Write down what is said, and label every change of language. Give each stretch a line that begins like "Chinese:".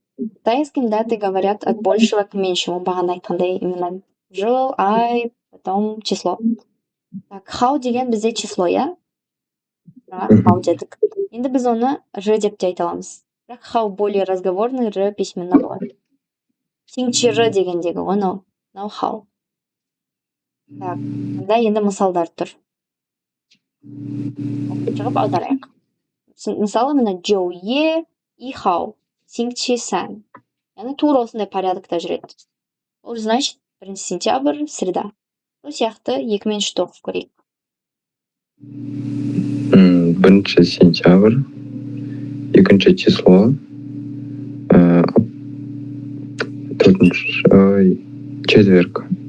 Russian: В китайском даты говорят от большего к меньшему.
Kazakh: Бағана айтқандай, именно жыл, ай,
Russian: потом число.
Kazakh: Так, хау деген бізде число, Хау дедік. Енді біз оны ж деп те айта аламыз. Бірақ хау
Russian: более разговорный,
Kazakh: ж письменно болады. Сеңчі ж дегендегі оны, хау. Так, мұнда енді мысалдар тұр. Шығып аударайық. Мысалы, мына джоу е и хау. Сеңчі сан. Яғни тура осындай порядокта жүреді.
Russian: Ол значит, 1 сентябрь, среда.
Kazakh: Сол сияқты 2 мен 3 оқып көрейік.
Russian: 1 сентябрь, 2 число, четверг.